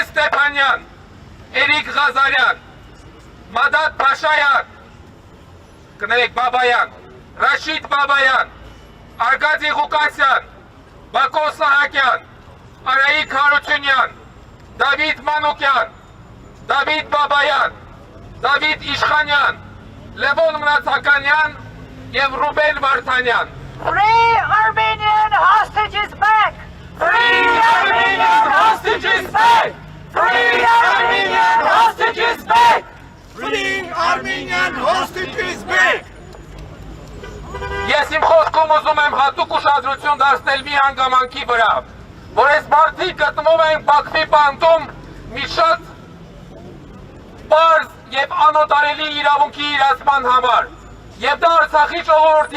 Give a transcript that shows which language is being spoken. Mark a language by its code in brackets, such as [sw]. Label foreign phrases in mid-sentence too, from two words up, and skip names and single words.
[hy] Ստեփանյան, Էրիկ Ղազարյան, Մադատ Փաշայան, կներեք Բաբայան, Ռաշիդ Բաբայան, Արգադի Ղուկասյան, Բակո Սահակյան, Արայիկ Հարությունյան, Դավիթ Մանուկյան, Դավիթ Բաբայան, Դավիթ Իշխանյան, Լևոն Մնացականյան և Ռուբեն Վարդանյան։ [en] Free Armenian hostages back! Free Armenian hostages back! Free Armenian hostages back! Free Armenian hostages back! [hy] Ես իմ խոսքում ուզում եմ հատուկ ուշադրություն դարձնել մի հանգամանքի վրա, որ այս մարդիկ գտնվում են Բաքվի բանտում մի շատ պարզ և անօտարելի իրավունքի իրացման համար, և դա Արցախի ժողովրդի